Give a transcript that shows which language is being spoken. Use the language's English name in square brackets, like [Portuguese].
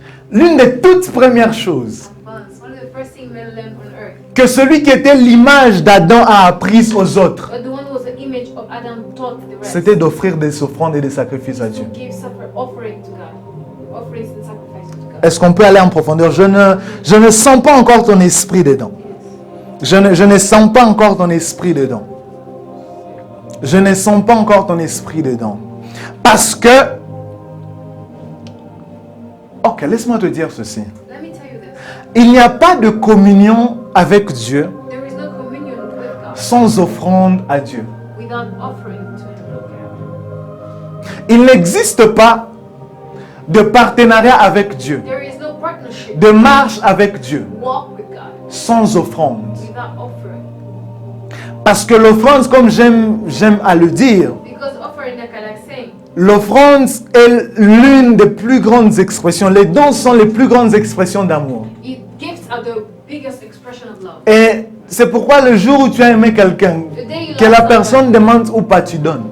[French] l'une des toutes premières choses [English] One of the first thing men learned on earth. [French] que celui qui était l'image d'Adam a apprises aux autres, [English] But the one who was the image of Adam taught the rest. [French] c'était d'offrir des offrandes et des sacrifices à [English] To [French] Dieu. [English] give offering to God. Offerings and sacrifices to God. [French] Est-ce qu'on peut aller en profondeur? Je ne sens pas encore ton esprit dedans. Je ne sens pas encore ton esprit dedans. Je ne sens pas encore ton esprit dedans. Parce que... Ok, laisse-moi te dire ceci. [English] Let me tell you this. [French] Il n'y a pas de communion avec Dieu [English] There is no communion with God [French] sans offrande à Dieu. [English] without offering to Him. [French] Il n'existe pas de partenariat avec Dieu, [English] There is no partnership, [French] de marche avec Dieu [English] walk with God [French] sans offrande. [English] without offering. [French] Parce que l'offrande, comme j'aime à le dire, [English] Because offering, like I like saying, [French] l'offrande est l'une des plus grandes expressions. Les dons sont les plus grandes expressions d'amour. [English] gifts are the biggest expression of love. [French] Et c'est pourquoi le jour où tu as aimé quelqu'un, [English] The day you [French] que [English] love [French] la [English] someone, [French] personne demande ou pas, tu donnes.